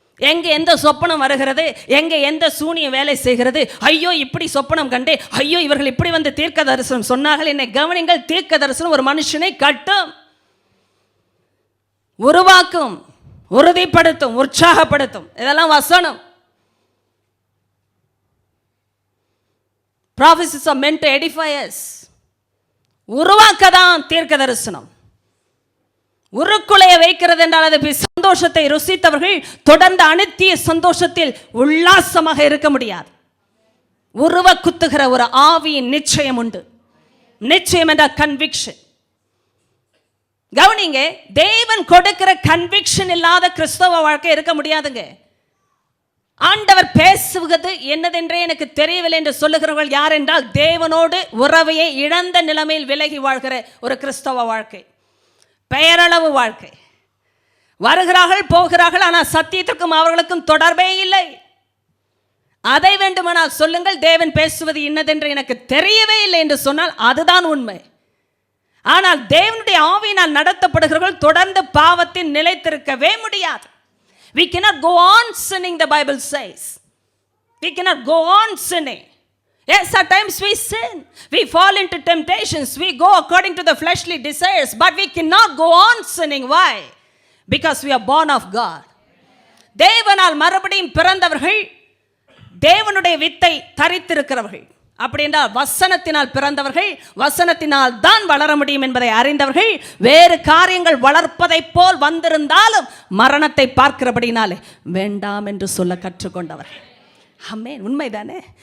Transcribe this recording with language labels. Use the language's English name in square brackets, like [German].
[Tamil] எங்கே எந்த சொப்பனம் வருகிறது, எங்கே எந்த சூனியம் வேலை செய்கிறது, ஐயோ இப்படி சொப்பனம் கண்டே, ஐயோ இவர்கள் இப்படி வந்து தீர்க்க தரிசனம் சொன்னார்கள். என்னை கவனிங்கள், தீர்க்க தரிசனம் ஒரு மனுஷனை கட்டும், உருவாக்கும், உறுதிப்படுத்தும், உற்சாகப்படுத்தும். இதெல்லாம் வசனம். [English] Prophecies are meant to edify us. [Tamil] உருவாக்கதான் தீர்க்க தரிசனம். உருக்குலைய வைக்கிறது என்றால் அது சந்தோஷத்தை ருசித்தவர்கள் தொடர்ந்து அனித்திய சந்தோஷத்தில் உல்லாசமாக இருக்க முடியாது. உருவ குத்துகிற ஒரு ஆவியின் நிச்சயம் உண்டு. நிச்சயம் என்ற கன்விக்ஷன். கவனிங்க, தேவன் கொடுக்கிற கன்விக்ஷன் இல்லாத கிறிஸ்தவ வாழ்க்கை இருக்க முடியாதுங்க. ஆண்டவர் பேசுவது என்னதென்றே எனக்கு தெரியவில்லை என்று சொல்லுகிறவர்கள் யார் என்றால், தேவனோடு உறவையை இழந்த நிலைமையில் விலகி வாழ்கிற ஒரு கிறிஸ்தவ வாழ்க்கை, பெயரளவு வாழ்க்கை. வருகிறார்கள், போகிறார்கள், ஆனால் சத்தியத்திற்கும் அவர்களுக்கும் தொடர்பே இல்லை. அதை வேண்டுமானால் சொல்லுங்கள், தேவன் பேசுவது இன்னதென்று எனக்கு தெரியவே இல்லை என்று சொன்னால் அதுதான் உண்மை. ஆனால் தேவனுடைய ஆவியினால் நடத்தப்படுகிறவர்கள் தொடர்ந்து பாவத்தில் நிலைத்திருக்கவே முடியாது. [English] We cannot go on sinning, the Bible says. We cannot go on sinning. Yes, at times we sin. We fall into temptations. We go according to the fleshly desires. But we cannot go on sinning. Why? Because we are born of God. [Tamil] தேவனால் மறுபடியும் பிறந்தவர்கள், தேவனுடைய வித்தை தரித்திருக்கிறவர்கள். அப்படி என்றால் வசனத்தினால் பிறந்தவர்கள், வசனத்தினால் தான் வளர முடியும் என்பதை அறிந்தவர்கள், வேறு காரியங்கள் வளர்ப்பதை போல் வந்திருந்தாலும் மரணத்தை பார்க்கிறபடினாலே வேண்டாம் என்று சொல்ல கற்றுக்கொண்டவர்கள். ஆமென். உண்மைதானே?